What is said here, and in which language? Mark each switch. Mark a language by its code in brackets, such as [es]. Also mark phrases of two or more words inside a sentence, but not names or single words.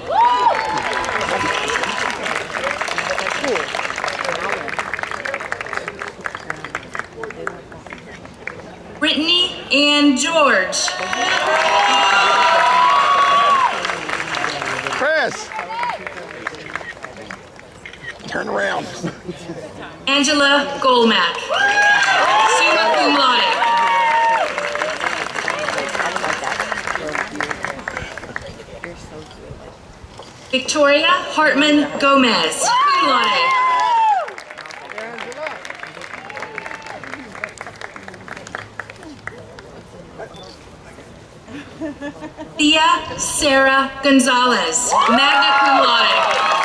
[en] Brittany Ann George. Chris! Turn around. Angela Golmack. [la] Summa cum laude. [en] Victoria Hartman Gomez, [la] cum laude. [en] Thea Sarah Gonzalez, [la] magna cum laude.